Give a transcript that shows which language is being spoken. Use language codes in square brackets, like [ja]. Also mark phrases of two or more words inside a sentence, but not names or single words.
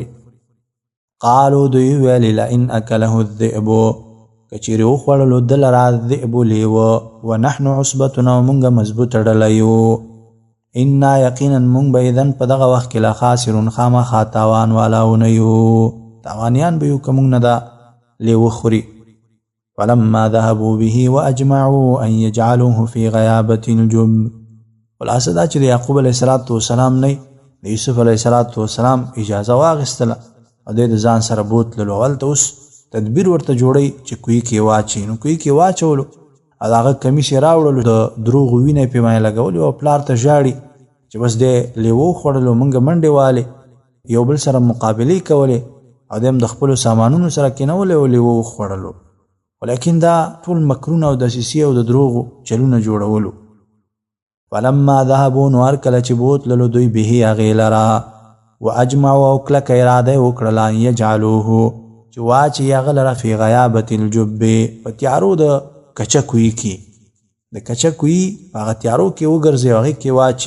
[ps] قالو دوی ویلې [ar] لئن اکله الذئب، [ps] که چیرې وخوړلو ده لره الذئب لیوه، [ar] ونحن عصبتنا [ps] او مونږ مضبوطه ډله یو، انا یقینا مونږ به اذن په دغه وخت کې لخاسرون خامخا تاوان والاونه یو، تاوانیان به یو که مونږ نه دا لیوه خوري. [ar] فلما ذهبوا به واجمعوا ان يجعلوه في غيابة الجب، [ps] خلاصه دا چې د یعقوب [ar] علیه السلام [ps] نه د یوسف [ar] علیه السلام [ps] اجازه واخیستله او دی د ځان سره بوتللو. هلته اوس تدبیر ورته جوړی چې کوی کې واچي، نو کوی کې واچولو او د هغه کمیس یې راوړلو، د دروغو وینه یې پې باندې لګولې او پلار ته ژاړي چې بس دی لیوه وخوړلو، مونږ منډې والې، یو بل سره مقابلې کولې او دی هم د خپلو سامانونو سره کېنولې او لیوه وخوړلو. ولیکن دا ټول مکرونه او دسیسې او د دروغو چلونه جوړولو. [ar] فلما ذهبوا، [ps] نو هر کله چې بوتللو دوی به هغې لره، واجمعوا او کلکه اراده یې وکړله [ar] ان یجعلوه [ps] چې واچي هغه لره [ar] فی غیابة الجب، [ps] په تیارو د کچه کوی کې، د کچه کوی په هغه تیارو کې وګرځي او هغې کې واچي.